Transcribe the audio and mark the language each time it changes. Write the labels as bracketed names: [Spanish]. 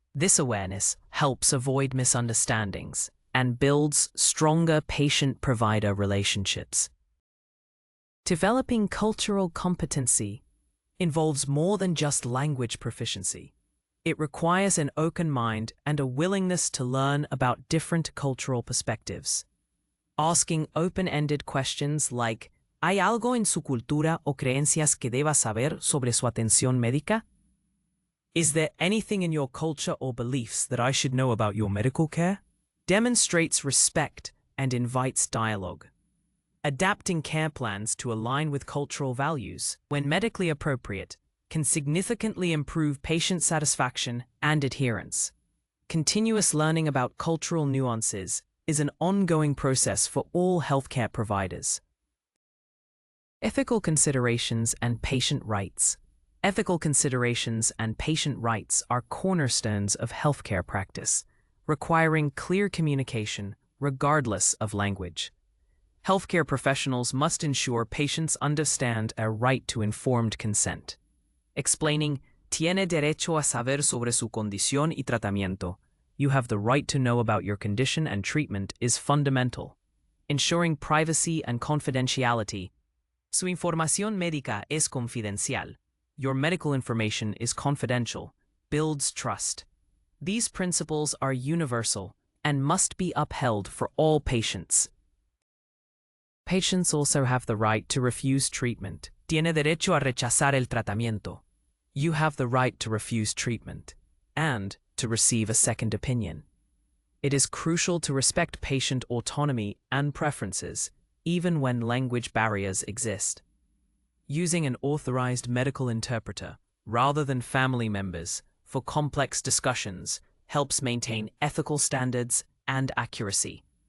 [English] This awareness helps avoid misunderstandings and builds stronger patient-provider relationships. Developing cultural competency involves more than just language proficiency. It requires an open mind and a willingness to learn about different cultural perspectives. Asking open-ended questions like, [Spanish] ¿hay algo en su cultura o creencias que deba saber sobre su atención médica? [English] Is there anything in your culture or beliefs that I should know about your medical care? Demonstrates respect and invites dialogue. Adapting care plans to align with cultural values, when medically appropriate, can significantly improve patient satisfaction and adherence. Continuous learning about cultural nuances is an ongoing process for all healthcare providers. Ethical considerations and patient rights. Ethical considerations and patient rights are cornerstones of healthcare practice, requiring clear communication regardless of language. Healthcare professionals must ensure patients understand a right to informed consent. Explaining, [Spanish] tiene derecho a saber sobre su condición y tratamiento, [English] you have the right to know about your condition and treatment, is fundamental. Ensuring privacy and confidentiality. [Spanish] Su información médica es confidencial. [English] Your medical information is confidential, builds trust. These principles are universal and must be upheld for all patients. Patients also have the right to refuse treatment. [Spanish] Tiene derecho a rechazar el tratamiento. [English] You have the right to refuse treatment and to receive a second opinion. It is crucial to respect patient autonomy and preferences, even when language barriers exist. Using an authorized medical interpreter, rather than family members, for complex discussions helps maintain ethical standards and accuracy.